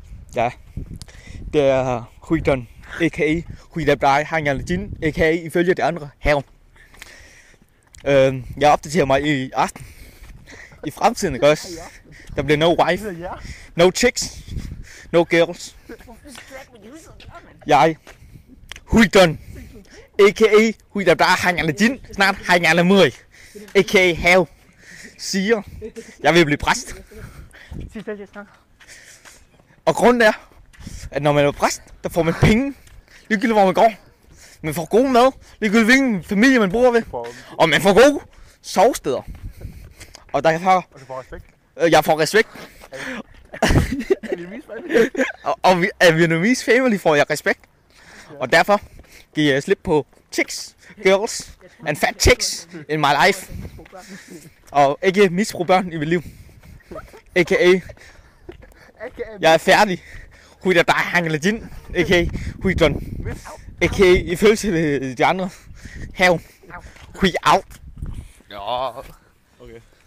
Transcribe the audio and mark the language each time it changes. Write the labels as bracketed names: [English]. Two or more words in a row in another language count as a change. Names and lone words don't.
[Danish] Ja, det er Huidon, a.k.a. Huidabdai Hangalajin, a.k.a. ifølge de andre hav. Jeg opdaterer mig i aften. I fremtiden, ikke også? Der bliver [English] no wife, no chicks, no girls. [Danish] Jeg, Huidon, a.k.a. Huidabdai Hangalajin, snart Hangalamuri, a.k.a. hav, siger, jeg vil blive præst. Og grunden er, at når man er præst, der får man penge, ligegyldigt hvor man går. Man får god mad, ligegyldigt hvilken familie man bor ved. Og man får gode sovesteder. Og derfor... Og du får respekt. Jeg får respekt. Og af [English] Vietnamese family [Danish] får jeg respekt. Og derfor giver jeg slip på [English] chicks, girls and fat chicks in my life. [Danish] Og ikke misbrug børn i mit liv. A.k.a. Jeg er færdig. Huidabdai Hangalajin, a.k.a. Huidon, a.k.a. ifølge til de andre hav. Hui out. Ja. Okay.